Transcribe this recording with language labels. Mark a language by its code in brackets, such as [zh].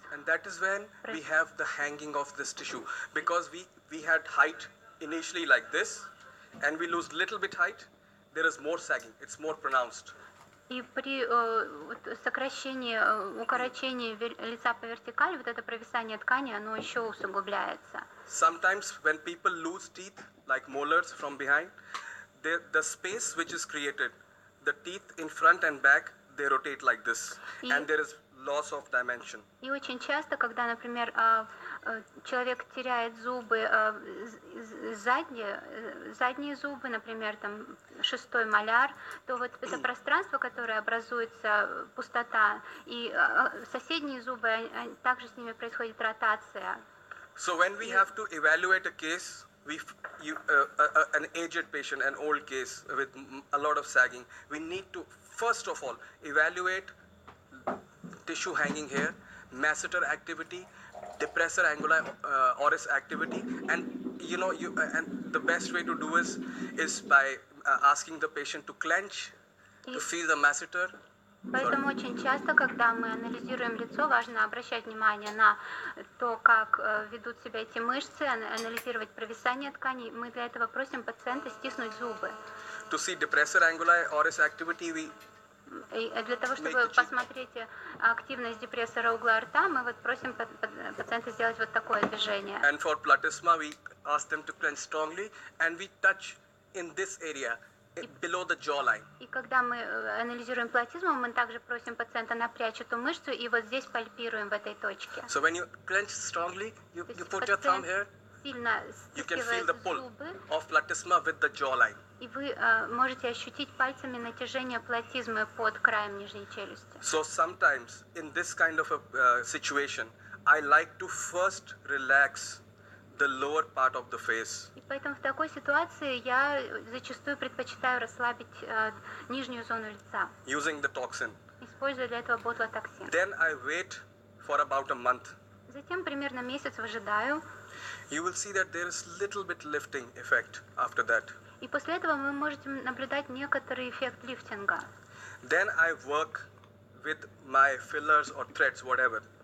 [en] And that is when we have the hanging of this tissue. Because we had height initially like this, and we lose little bit height, there is more sagging. It's more pronounced. [ru] И при сокращении, укорочении лица по вертикали, вот это провисание ткани, оно еще усугубляется. [en] Sometimes when people lose teeth, like molars from behind, the space which is created, the teeth in front and back, they rotate like this, and there is loss of dimension. [ru] И очень часто, когда, например, человек теряет зубы, задние зубы, например, там шестой моляр, то вот это пространство, которое образуется, пустота, и соседние зубы, также с ними происходит ротация. [en] So when we have to evaluate a case, an aged patient, an old case with a lot of sagging, we need to first of all evaluate tissue hanging here, masseter activity, depressor anguli oris activity, and and the best way to do is by asking the patient to clench, to feel the masseter. [ru] Поэтому очень часто, когда мы анализируем лицо, важно обращать внимание на то, как ведут себя эти мышцы, анализировать провисание тканей. Мы для этого просим пациента стиснуть зубы. [en] To see depressor anguli oris activity, [ru] И для того, чтобы посмотреть активность депрессора угла рта, мы вот просим пациента сделать вот такое движение. [en] And for platysma, we ask them to clench strongly, and we touch in this area. Below the jawline. [ru] И когда мы анализируем платизму, мы также просим пациента напрячь эту мышцу и вот здесь пальпируем в этой точке. [en] So when you clench strongly, you put your thumb here. [ru] сильно [en] You can feel [ru] стискивает [en] the pull [ru] зубы, [en] of platysma with the jawline. [ru] и вы можете ощутить пальцами натяжение платизмы под краем нижней челюсти. [en] So sometimes in this kind of a situation, I like to first relax the lower part of the face. [ru] И поэтому в такой ситуации я зачастую предпочитаю расслабить нижнюю зону лица, [en] Using the toxin. [ru] используя для этого ботулотоксин. [en] Then I wait for about a month. [ru] Затем примерно месяц выжидаю, [en] You will see that there is little bit lifting effect after that. [ru] и после этого вы можете наблюдать некоторый эффект лифтинга. [en] Then I work with my fillers or threads, whatever.